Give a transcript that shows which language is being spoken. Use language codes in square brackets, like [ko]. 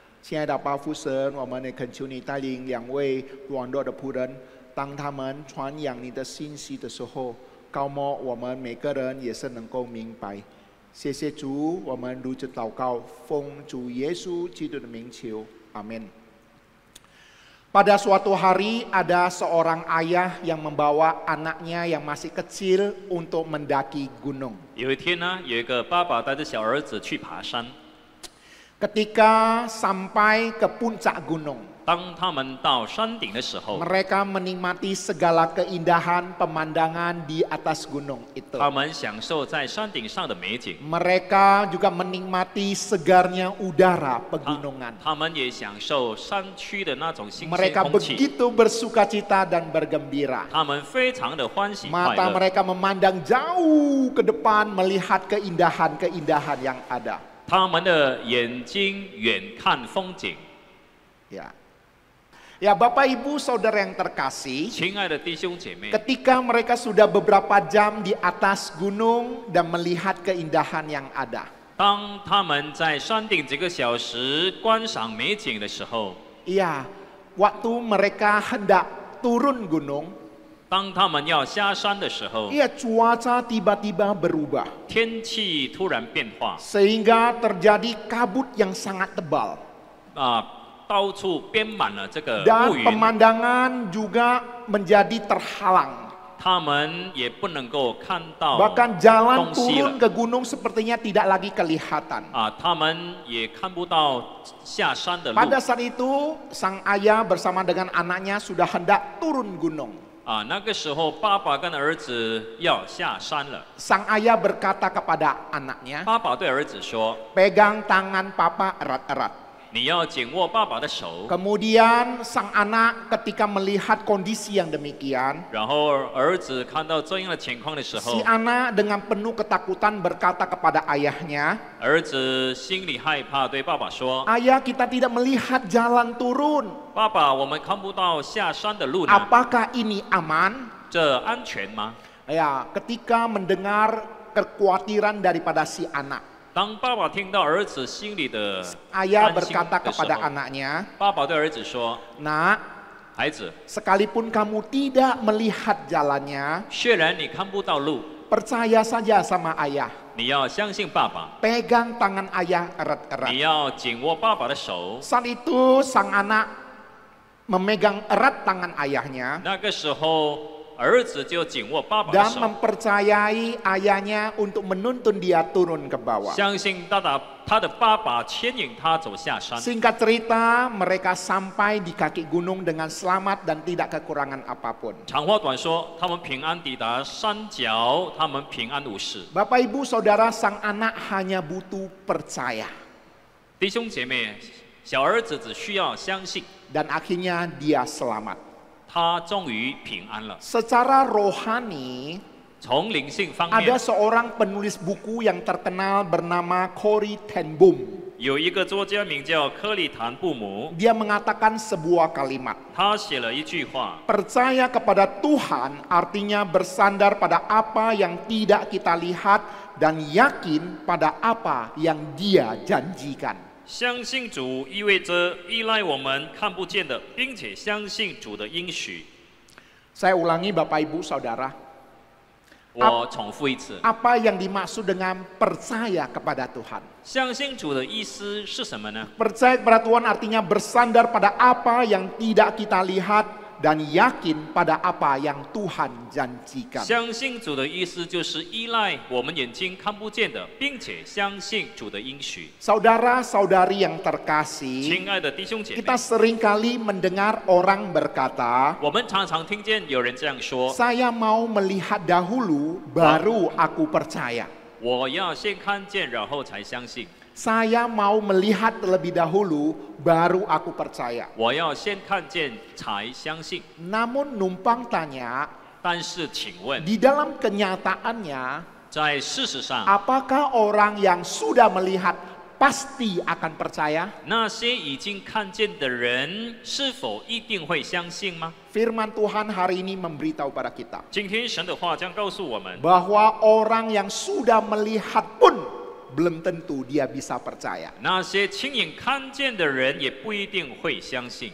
[zh] 亲爱的巴父神，我们也恳求你带领2位软弱的仆人，当他们传扬你的信息的时候，高摩我们每个人也是能够明白。谢谢主，我们如此祷告，奉主耶稣基督的名求，阿门。 [id] Pada suatu hari ada seorang ayah yang membawa anaknya yang masih kecil untuk mendaki gunung. [zh] 有一天呢，有一个爸爸带着小儿子去爬山。 [id] Ketika sampai ke puncak gunung, [zh] 当他们到山顶的时候， [id] mereka menikmati segala keindahan pemandangan di atas gunung itu. [zh] 他们享受在山顶上的美景， [id] Mereka juga menikmati segarnya udara pegunungan. [zh] 他们也享受山区的那种新鲜 [id] Mereka [zh] 空气。 [id] begitu bersukacita dan bergembira. [zh] 他们非常的欢喜快 [id] Mata [zh] 乐， [id] mereka memandang jauh ke depan melihat keindahan-keindahan yang ada. [zh] 他们的眼睛远看风景。 [id] Ya. Ya, Bapak Ibu Saudara yang terkasih, [zh] 亲爱的弟兄姐妹， [id] ketika mereka sudah beberapa jam di atas gunung dan melihat keindahan yang ada. [zh] 当他们在山顶几个小时观赏美景的时候， [id] Iya, waktu mereka hendak turun gunung, [zh] 当他们要下山的时候， [id] iya cuaca tiba-tiba berubah. [zh] 天气突然变化， [id] Sehingga terjadi kabut yang sangat tebal. [zh] 到处编满了这个 [id] Dan [zh] 乌云， [id] pemandangan juga menjadi terhalang. [zh] 他们也不能够看到 [id] Bahkan jalan [zh] 东西 [id] turun ke gunung sepertinya tidak lagi kelihatan. [zh] 他们也看不到下山的路 [id] Pada saat itu, sang ayah bersama dengan anaknya sudah hendak turun gunung. [zh] 那个时候，爸爸跟儿子要下山了。 [id] Sang ayah berkata kepada anaknya, [zh] 爸爸对儿子说 [id] pegang tangan papa erat-erat.：“ [zh] 你要紧握爸爸的手。” [id] Kemudian sang anak ketika melihat kondisi yang demikian, [zh] 然后儿子看到这样的情况的时候 [id] si，anak dengan penuh ketakutan berkata kepada ayahnya, [zh] 儿子心里害怕，对爸爸说 [id] ayah kita tidak melihat jalan turun. [zh] 爸爸，我们看不到下山的路呢， [id] Apakah ini aman? [zh] 这安全吗？ [id] Ya, ketika mendengar kekhawatiran daripada si anak, [zh] 当爸爸听到儿子心里的 [id] ayah [zh] 担心 [id] berkata [zh] 的时 [id] kepada [zh] 候， [id] anaknya, [zh] 爸爸对儿子说 [id] nak,：“ [zh] 孩子， [id] sekalipun kamu tidak melihat jalannya, [zh] 虽然你看不到路， [id] percaya saja sama ayah. [zh] 你要相信爸爸， [id] Pegang tangan ayah [zh] 你 [id] erat-erat.” [zh] 要紧握爸爸的手。 [id] Saat itu sang anak memegang erat tangan ayahnya. [zh] 那个时候，儿子就紧握爸爸的 [id] dan [zh] 手， [id] mempercayai ayahnya untuk menuntun dia turun ke bawah. [zh] 相信他的爸爸牵引他走下山。 [id] Singkat cerita, mereka sampai di kaki gunung dengan selamat dan tidak kekurangan apapun. [zh] 长话短说，他们平安抵达山脚，他们平安无事。 [id] Bapak Ibu Saudara, sang anak hanya butuh percaya. [zh] 弟兄姐妹，小儿子只需要相信， [id] Dan akhirnya dia selamat. [zh] 他终于平安了。 [id] Secara rohani, [zh] 从灵性方 [id] ada [zh] 面， [id] seorang penulis buku yang terkenal bernama Corrie ten Boom. [zh] 有一个作家名叫克利坦布姆， [id] Dia mengatakan sebuah kalimat. [zh] 他写了一句话： [id] Percaya kepada Tuhan artinya bersandar pada apa yang tidak kita lihat dan yakin pada apa yang Dia janjikan. [zh] 相信主意味着依赖我们看不见的，并且相信主的应许。 [id] Saya ulangi Bapak Ibu Saudara, [zh] 我重复一次， [id] apa yang dimaksud dengan percaya kepada Tuhan? [zh] 相信主的意思是什么呢？ [id] Percaya kepada Tuhan artinya bersandar pada apa yang tidak kita lihat dan yakin pada apa yang Tuhan janjikan. [zh] 相信主的意思就是依赖我们眼睛看不见的，并且相信主的应许。 [id] Saudara-saudari yang terkasih, [zh] 亲爱的弟兄姐妹， [id] kita seringkali mendengar orang berkata, [zh] 我们常常听见有人这样说： [id] saya mau melihat dahulu baru aku percaya. [zh] 我要先看见，然后才相信； [id] Saya mau melihat terlebih dahulu baru aku percaya. [zh] 我要先看见才相信。 [id] Namun numpang tanya, [zh] 但是，请问， [id] di dalam kenyataannya, [zh] 在事实上， [id] apakah orang yang sudah melihat pasti akan percaya? [zh] 那些已经看见的人是否一定会相信吗？ [id] Firman Tuhan hari ini memberitahu pada kita [zh] 今天神的话将告诉我们， [id] bahwa orang yang sudah melihat pun belum tentu dia bisa percaya. [zh] 那些亲眼看见的人也不一定会相信。